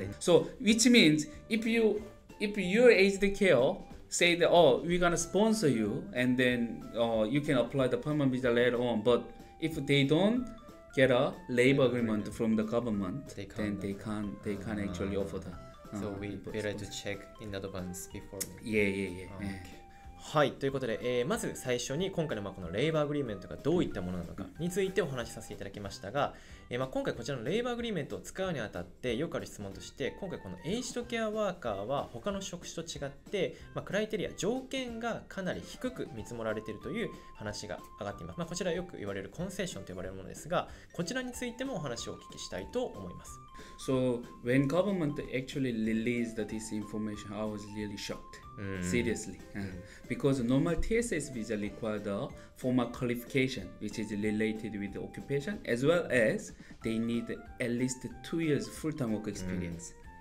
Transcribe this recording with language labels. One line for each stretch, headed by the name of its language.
English: So which means if your aged care say that we're gonna sponsor you, and then you can apply the permanent visa later on, but if they don't get a labor agreement from the government, then they can't actually offer that. So we better to check in advance before. Yeah. Okay.
Japanese: はい、ということで、まず最初に今回のこのレイバーアグリーメントがどういったものなのかについてお話しさせていただきましたが、今回こちらのレイバーアグリーメントを使うにあたってよくある質問として、今回このエイジドケアワーカーは他の職種と違って、クライテリア条件がかなり低く見積もられているという話が上がっています。こちらよく言われるコンセッションと呼ばれるものですが、こちらについてもお話をお聞きしたいと思います。
English: So when government actually released this information, I was really shocked. Seriously, because normal TSS visa requires a formal qualification which is related with the occupation, as well as they need at least 2 years full-time work experience.